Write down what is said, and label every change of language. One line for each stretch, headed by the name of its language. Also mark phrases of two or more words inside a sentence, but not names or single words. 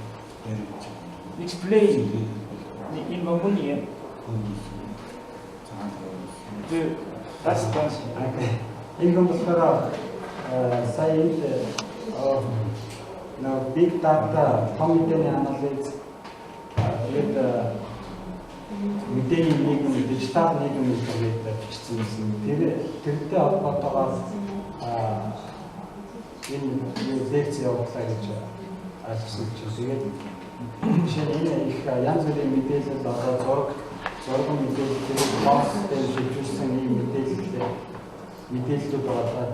English: Explain in Mongolian the response. Okay. 이거부터 science of big data computing analytics with
Mongolian: мэдээний нийгэм, дижитал нийгэм гэдэг бичсэн. Тэр холбоотойгоор энэ лекц явууллаа гэж ойлгосон чинь тэгээд жишээ нь энэ их янз бүрийн мэдээлэл одоо зураг мэдээлэл тэгээд посттэй шилжүүлсэн ийм мэдээллүүд байгаа.